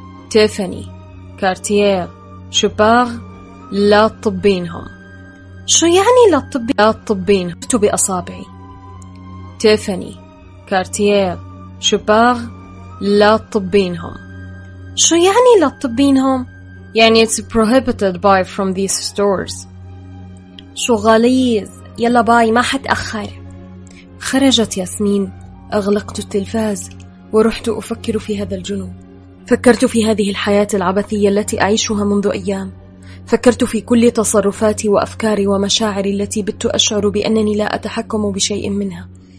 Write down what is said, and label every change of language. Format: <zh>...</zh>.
<ar>تيفاني، كارتيير، شوباغ، لا تطبينهم. شو يعني لا تطبين؟ لا تطبينهم. أشرت بأصابعي: تيفاني، كارتيير، شوباغ، لا تطبينهم. شو يعني لا تطبينهم؟ يعني</ar> <en>it's prohibited buy from these stores.</en> <ar>شو غليظ، يلا باي ما حتأخر. خرجت ياسمين، أغلقت التلفاز ورحت أفكر في هذا الجنون. فكرت في هذه الحياة العبثية التي أعيشها منذ أيام، فكرت في كل تصرفاتي وأفكاري ومشاعري التي بدت أشعر بأنني لا أتحكم بشيء منها.</ar>